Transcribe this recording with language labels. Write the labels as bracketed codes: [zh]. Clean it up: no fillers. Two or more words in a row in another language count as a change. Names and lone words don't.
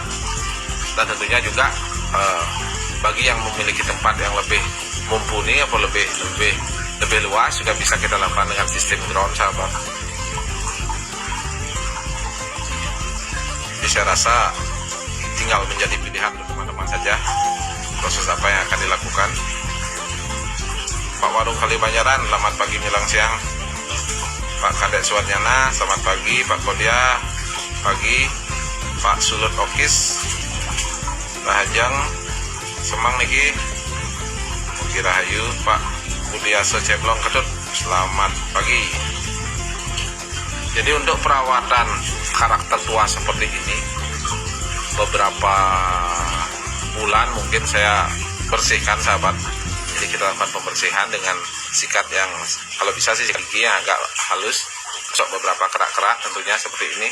[id] Dan tentunya juga bagi yang memiliki tempat yang lebih mumpuni atau lebih luas juga bisa kita lakukan dengan sistem ground sahabat. Jadi saya rasa tinggal menjadi pilihan untuk teman-teman saja proses apa yang akan dilakukan. Pak Warung Kalibanyaran, selamat pagi menjelang siang. Pak Kadek Suwarnyana, selamat pagi. Pak Kodia, pagi. [ban] Pak Sulut Okis, Rahajang, Semang niki, Mugi Rahayu. [id] Pak Budiaso Ceblong Ketut, selamat pagi. Jadi untuk perawatan karakter tua seperti ini, beberapa bulan mungkin saya bersihkan sahabat. Jadi kita lakukan pembersihan dengan sikat yang kalau bisa sih sikat gigi yang agak halus, masuk beberapa kerak-kerak tentunya seperti ini.